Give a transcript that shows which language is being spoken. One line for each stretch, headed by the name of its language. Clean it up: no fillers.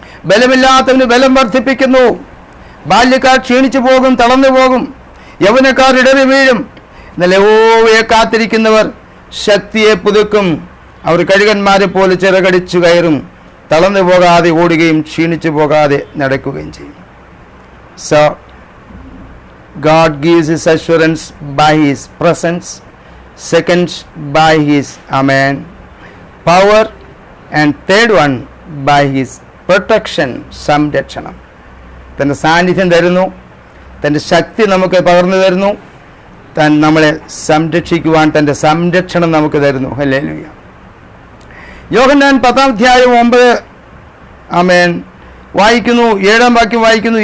Malayalam: ബലമില്ലാത്തവന് ബലം വർദ്ധിപ്പിക്കുന്നു. ബാല്യക്കാർ ക്ഷീണിച്ചു പോകും, തളർന്നു പോകും, യൗവനക്കാർ ഇടറി വീഴും. എന്നാൽ യഹോവയെ കാത്തിരിക്കുന്നവർ ശക്തിയെ പുതുക്കും. അവർ കഴുകന്മാരെ പോലെ ചിറകടിച്ചു കയറും, തളർന്നു പോകാതെ ഓടുകയും ക്ഷീണിച്ചു പോകാതെ നടക്കുകയും ചെയ്യും.
English: So God gives his assurance by his presence, second by his, amen, power, and third one by his protection, സംരക്ഷണം.
Malayalam: തൻ്റെ സാന്നിധ്യം തരുന്നു, തൻ്റെ ശക്തി നമുക്ക് പകർന്നു തരുന്നു, നമ്മളെ സംരക്ഷിക്കുവാൻ തൻ്റെ സംരക്ഷണം നമുക്ക് തരുന്നു. ഹല്ലേലൂയ. യോഹന്നാൻ 10-ാം അധ്യായം 9, ആമേൻ, വായിക്കുന്നു. 7-ാം വാക്യം വായിക്കുന്നു.